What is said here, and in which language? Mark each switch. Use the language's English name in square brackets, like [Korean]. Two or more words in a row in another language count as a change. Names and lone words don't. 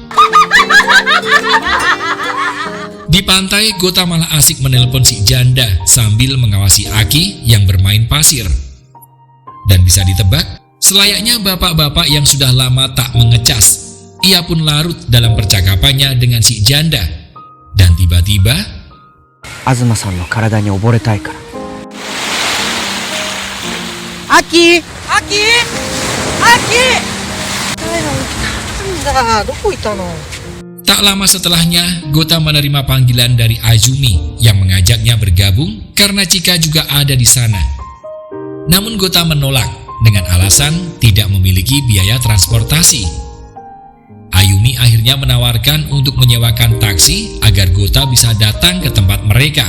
[Indonesian] Di pantai, Gota malah asik menelpon si janda sambil mengawasi Aki yang bermain pasir. Dan bisa ditebak, selayaknya bapak-bapak yang sudah lama tak mengecas, ia pun larut dalam percakapannya dengan si janda. Dan tiba-tiba, [Japanese] 東さんの体に溺れたいから。アキ、アキ、アキ。なんだ、どこ行ったの？ [Indonesian] tak lama setelahnya, Gota menerima panggilan dari Azumi yang mengajaknya bergabung karena Chika juga ada di sana. Namun Gota menolak dengan alasan tidak memiliki biaya transportasi. Ayumi akhirnya menawarkan untuk menyewakan taksi agar Gota bisa datang ke tempat mereka.